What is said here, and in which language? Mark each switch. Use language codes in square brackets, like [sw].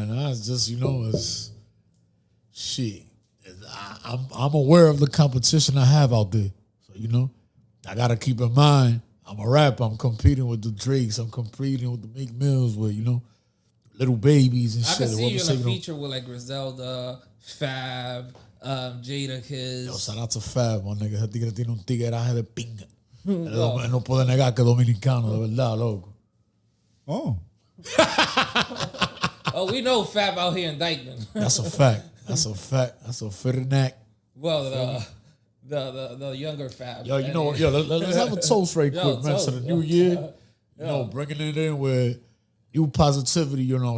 [en] It's just, you know, it's shit. I'm aware of the competition I have out there. So, you know, I got to keep in mind, I'm a rapper. I'm competing with the Drakes. I'm competing with the Meek Mills, with, you know, little babies and I shit. can see you in a feature with like Griselda, Fab, Jada Kiss. Yo, shout out to Fab, my nigga. [es] Ese tigre tiene un tigueraje de pinga. No puedo negar que es dominicano, de verdad, loco. Oh. [en] Oh, we know Fab out here in Dyckman. That's a fact. That's a fitting. Well, the younger Fab. Yo, you know what? Yo, let's have a toast right quick, man. To the new year. You know, bringing it in with new positivity, you know.